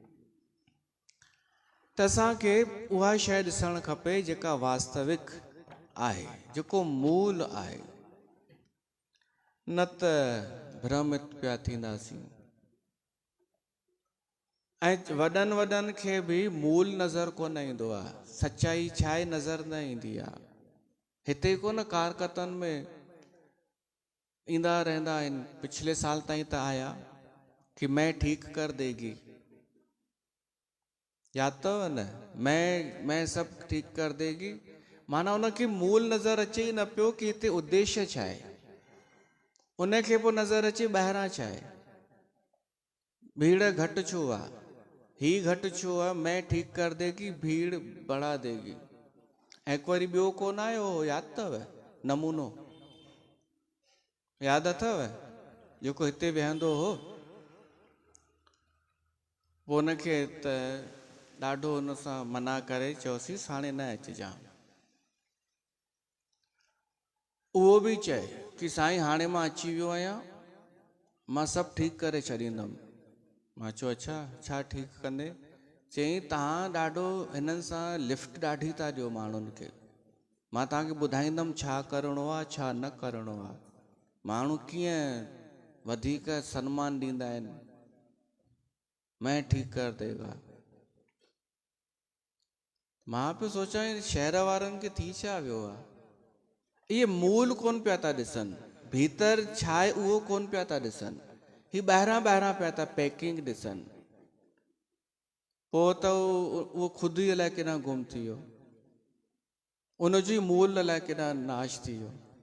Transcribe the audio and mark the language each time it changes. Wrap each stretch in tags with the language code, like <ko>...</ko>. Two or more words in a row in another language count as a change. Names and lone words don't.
<sd>त असांखे उहा शइ ॾिसणु खपे जेका वास्तविक आहे, जेको मूल आहे, न त भ्रमित पिया थींदासीं। ऐं वॾनि वॾनि खे बि मूल नज़र कोन ईंदो आहे, सच्चाई छा आहे नज़र न ईंदी आहे। हिते कोन कारकतनि में ईंदा रहंदा आहिनि, पिछले साल ताईं त आया कि</sd> <hi>मैं ठीक कर देगी,</hi> <sd>याद अथव न,</sd> <hi>मैं सब ठीक कर देगी।</hi> <sd>माना उनखे मूल नज़र अचे ई न पियो कि हिते उद्देश्य छा आहे। उनखे पोइ नज़र अचे ॿाहिरां छा आहे, भीड़ घटि छो आहे, ही घटि छो आहे,</sd> <hi>मैं ठीक कर देगी, भीड़ बढ़ा देगी।</hi> <sd>ऐं हिकु वरी ॿियो कोन आयो, यादि अथव नमूनो, यादि अथव, जेको हिते वेहंदो हो, पोइ उनखे त ॾाढो हुन सां मना करे चयोसींसि हाणे न अचिजांइ। उहो बि चए कि साईं हाणे मां अची वियो आहियां, मां सभु ठीकु करे छॾींदुमि। मां चयो अच्छा, छा ठीकु कंदे? चई तव्हां ॾाढो हिननि सां लिफ्ट ॾाढी था ॾियो माण्हुनि खे, मां तव्हांखे ॿुधाईंदुमि छा करिणो आहे छा न करिणो आहे। माण्हू कीअं वधीक सम्मान ॾींदा आहिनि,</sd> <hi>मैं ठीक कर देगा।</hi> <sd>मां पियो सोचां शहर वारनि खे थी छा वियो आहे, इहे मूल कोन पिया था ॾिसनि, भीतर छा आहे उहो कोन पिया था ॾिसनि, ही ॿाहिरां ॿाहिरां पिया था पैकिंग ॾिसनि। पोइ त उहो ख़ुदि ई अलाए केॾां गुम थी वियो, उनजो ई मूल अलाए केॾां नाश थी वियो।</sd>